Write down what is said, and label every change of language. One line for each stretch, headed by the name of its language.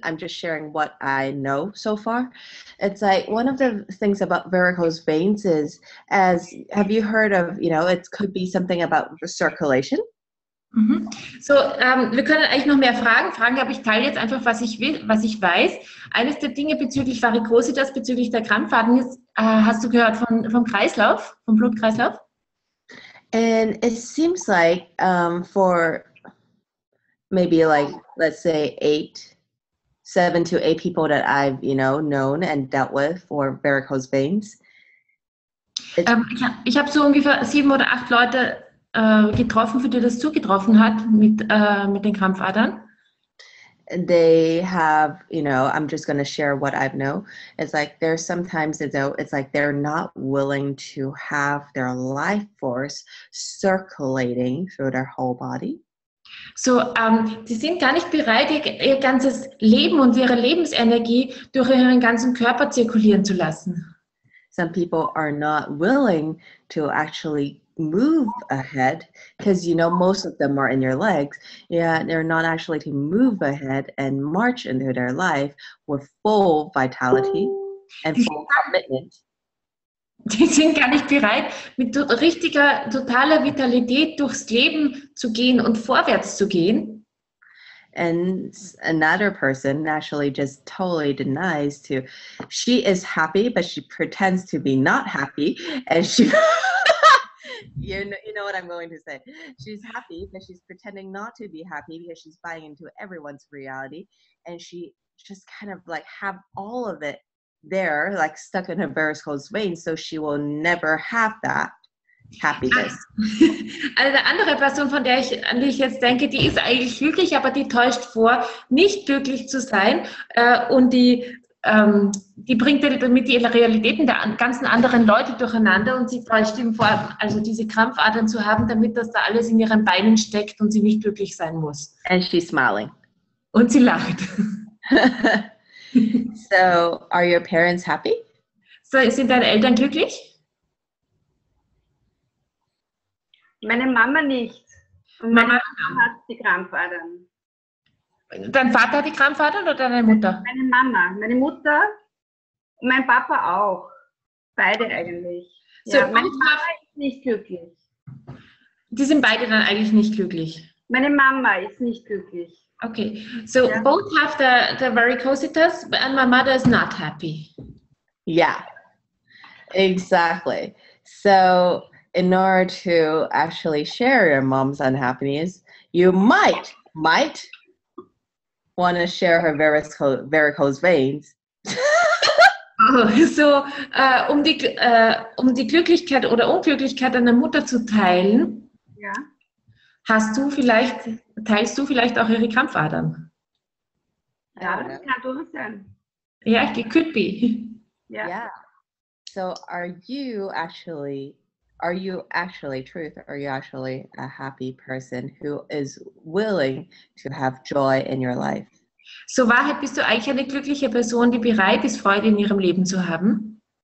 English: I'm just sharing what I know so far. It's like one of the things about varicose veins is, have you heard of, it could be something about circulation? Mhm.
German: So, wir können eigentlich noch mehr fragen, aber ich teile jetzt einfach, was ich weiß. Eines der Dinge bezüglich Varikositas, bezüglich der Krampfaden ist, hast du gehört vom Kreislauf, vom Blutkreislauf?
English: And it seems like for maybe like, let's say 7 to 8 people that I've, known and dealt with for varicose veins.
German: Ich habe so ungefähr 7 oder 8 Leute getroffen, für die das zugetroffen hat mit den Krampfadern.
English: They have, I'm just going to share what I know. It's like there's sometimes, it's like they're not willing to have their life force circulating through their whole body.
German: So, sie sind gar nicht bereit, ihr ganzes Leben und ihre Lebensenergie durch ihren ganzen Körper zirkulieren zu lassen.
English: Some people are not willing to actually move ahead because, most of them are in your legs. Yeah, they're not actually to move ahead and march into their life with full vitality and full commitment.
German: Die sind gar nicht bereit, mit richtiger, totaler Vitalität durchs Leben zu gehen und vorwärts zu gehen.
English: And another person actually just totally denies she is happy, but she pretends to be not happy. And she, you know what I'm going to say. She's happy, but she's pretending not to be happy because she's buying into everyone's reality. And she just kind of like have all of it there, like stuck in her varicose veins, so she will never have that happiness.
German: Eine andere Person, an die ich jetzt denke, die ist eigentlich glücklich, aber die täuscht vor, nicht glücklich zu sein, und die bringt damit die Realitäten der ganzen anderen Leute durcheinander und sie täuscht ihm vor, also diese Krampfadern zu haben, damit das da alles in ihren Beinen steckt und sie nicht glücklich sein muss.
English: And she's smiling.
German: Und sie lacht.
English: So, are your parents happy?
German: So, sind deine Eltern glücklich? Meine Mama nicht. Und meine Mama hat die Krampfadern. Dein Vater hat die Krampfadern oder deine Mutter? Meine Mama, meine Mutter und mein Papa auch. Beide eigentlich. So, ja, meine Mama ist nicht glücklich. Die sind beide dann eigentlich nicht glücklich. Meine Mama ist nicht glücklich.
English: Okay, so Yeah. both have the varicositas, and my mother is not happy. Yeah, exactly. So in order to actually share your mom's unhappiness, you might want to share her varicose veins.
German: Oh, so, um die Glücklichkeit oder Unglücklichkeit deiner Mutter zu teilen, Ja. teilst du vielleicht auch ihre Krampfadern? Ja, das kann durchaus sein.
English: Ja, it could be.
German: Ja.
English: Yeah. So are you actually truth, are you actually a happy person who is willing to have joy in your life?
German: So, Wahrheit, bist du eigentlich eine glückliche Person, die bereit ist, Freude in ihrem Leben zu haben?